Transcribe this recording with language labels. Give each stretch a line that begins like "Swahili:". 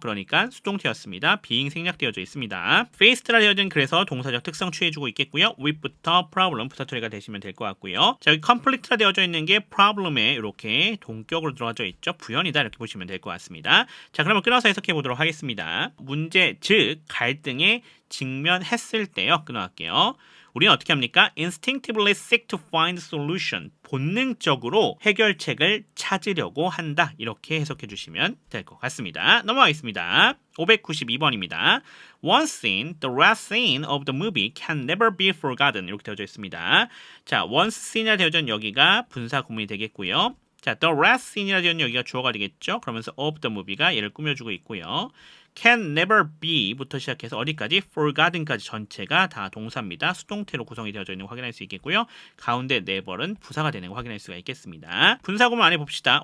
Korean: 그러니까 수동태였습니다. being 생략되어져 있습니다. faced라 되어진 그래서 동사적 특성 취해주고 있겠고요. with부터 problem 부사 처리가 되시면 될 것 같고요. 자, 여기 conflict라 되어져 있는 게 problem에 이렇게 동격으로 들어가져 있죠. 부연이다 이렇게 보시면 될 것 같습니다. 자, 그러면 끊어서 해석해 보도록 하겠습니다. 문제 즉 갈등에 직면했을 때요. 끊어갈게요. 우리는 어떻게 합니까?
English: Instinctively seek to find solution.
Korean: 본능적으로 해결책을 찾으려고 한다. 이렇게 해석해 주시면 될 것 같습니다. 넘어가겠습니다. 592번입니다.
English: One scene, the last scene of the movie can never be forgotten.
Korean: 이렇게 되어져 있습니다. 자,
English: one scene
Korean: 이라 되어져 있는 여기가 분사 구문이 되겠고요. 자,
English: the last scene
Korean: 이라 되어 있는 여기가 주어가 되겠죠. 그러면서
English: of the movie
Korean: 가 얘를 꾸며주고 있고요.
English: can never be
Korean: 부터 시작해서 어디까지? forgotten까지 전체가 다 동사입니다. 수동태로 구성이 되어져 있는 거 확인할 수 있겠고요. 가운데 never은 부사가 되는 거 확인할 수가 있겠습니다. 분사구문 안에 봅시다.